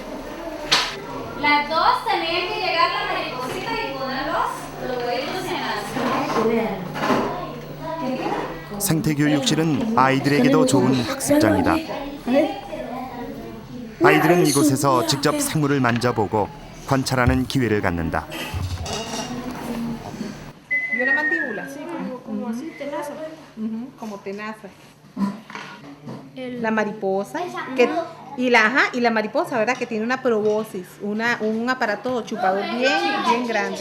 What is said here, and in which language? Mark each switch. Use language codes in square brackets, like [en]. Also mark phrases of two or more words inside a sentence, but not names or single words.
[ko] 생태교육실은 아이들에게도 좋은 학습장이다. 아이들은 이곳에서 직접 생물을 만져보고 관찰하는 기회를 갖는다. [es] Y una mandíbula, sí, como así, tenaza. Como tenaza. La mariposa, y la mariposa, ¿verdad? Que tiene una proboscis, un aparato chupador bien grande.